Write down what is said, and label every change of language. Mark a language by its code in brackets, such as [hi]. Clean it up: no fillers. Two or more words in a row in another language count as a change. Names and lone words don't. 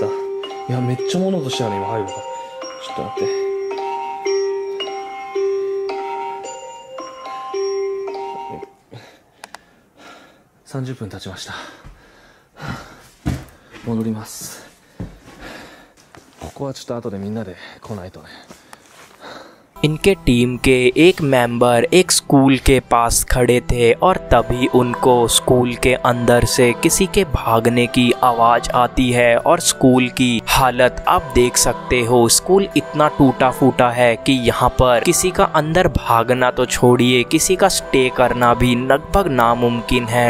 [ja] いや、めっちゃ物音したよね、今入るから。ちょっと待って。30分経ちました。戻ります。ここはちょっと後でみんなで来ないとね。 [hi] इनके टीम के एक मेंबर एक स्कूल के पास खड़े थे और तभी उनको स्कूल के अंदर से किसी के भागने की आवाज़ आती है। और स्कूल की हालत आप देख सकते हो, स्कूल इतना टूटा फूटा है कि यहाँ पर किसी का अंदर भागना तो छोड़िए, किसी का स्टे करना भी लगभग नामुमकिन है।